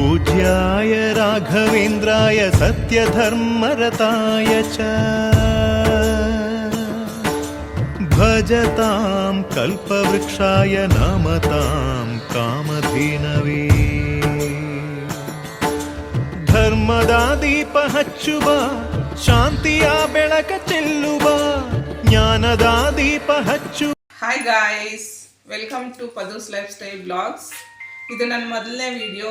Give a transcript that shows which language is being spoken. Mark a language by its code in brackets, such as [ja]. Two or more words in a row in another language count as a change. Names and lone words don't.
[sa] पूज्याय राघवेन्द्राय सत्यधर्मरताय च भजतां कल्पवृक्षाय नमतां कामधेनवे [kn] ಧರ್ಮದ ದೀಪ ಹಚ್ಚುವ ಶಾಂತಿಯ ಬೆಳಕ ಚೆಲ್ಲುವ ಜ್ಞಾನದ ದೀಪ ಹಚ್ಚು. [en] Hi guys, welcome to Padu's life style blogs. [kn] ಇದು ನನ್ನ ಮೊದಲನೇ ವಿಡಿಯೋ.